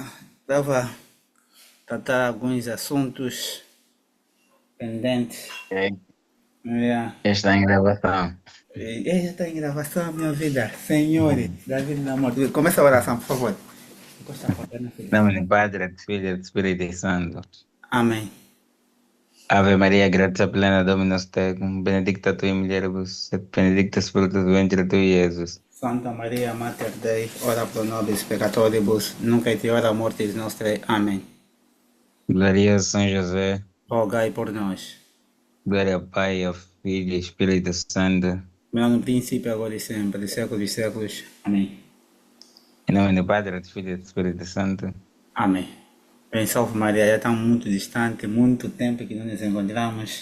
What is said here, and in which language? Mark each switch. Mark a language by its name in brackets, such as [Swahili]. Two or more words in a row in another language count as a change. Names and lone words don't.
[Portuguese] Estava a tratar alguns assuntos pendentes. É, Yeah. está em gravação. Já está em gravação, minha vida. Senhores, David da morte. Começa a oração, por favor. Encosta a porta na filha. Nome do Padre, do Filho e do Espírito Santo. Amém. [Latin] Ave Maria, gratia plena, Dominus tecum, benedicta tu in mulieribus, et benedictus fructus ventris tui, Iesus. Santa Maria, Mater Dei, ora pro nobis peccatoribus, nunc et hora mortis nostrae. [Portuguese] Amém. Glória a São José, Rogai por nós. glória ao Pai, ao Filho e ao Espírito Santo. Meu no princípio, agora e sempre, dos séculos dos séculos. Amém. Em nome do Padre, do Filho e do Espírito Santo. Amém. Bem, salve Maria, já estamos muito distante, muito tempo que não nos encontramos.